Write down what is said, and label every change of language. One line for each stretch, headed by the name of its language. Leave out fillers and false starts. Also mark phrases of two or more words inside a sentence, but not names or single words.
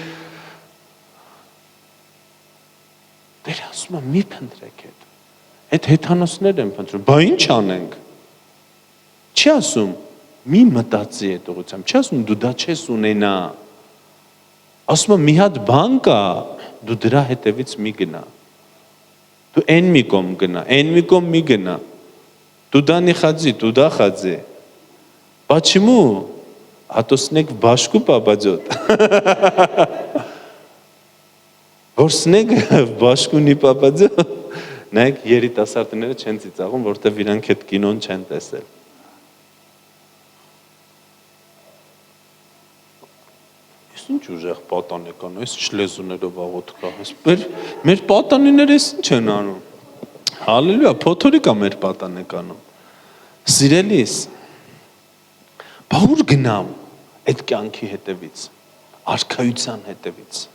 Armenian: Տերը ասում է մի փնտրեք այդ։ Այդ հեթանոսներ են փնտրում։ Բա ինչ անենք։ Չի ասում մի մտածի այդ ուղղությամբ, չի ասում դու դա չես ունենա։ Ասում է մի հատ բան կա, դու դրա հետևից մի գնա։ Դու այն մի կողմ գնա, այն մի կողմ մի գնա։ Դու դա
Russian: не ходи, туда ходи. Почему? А то снег в башку попадет. Որ снег в башку не попадет.
Armenian: Նայեք երիտասարդները չեն ծիծաղում, որտեղ իրանք այդ կինոն չեն տեսել։ Ես ինչ ուժեղ պատանեկան, այս ինչ լեզուներով աղոթք կա։ Մեր պատանիները ինչ են անում։ Հալելույա, փոթորիկ է մեր պատանեկանում։ Սիրելիս, բա ուր գնամ այդ կյանքի հետևից, արքայության հետևից։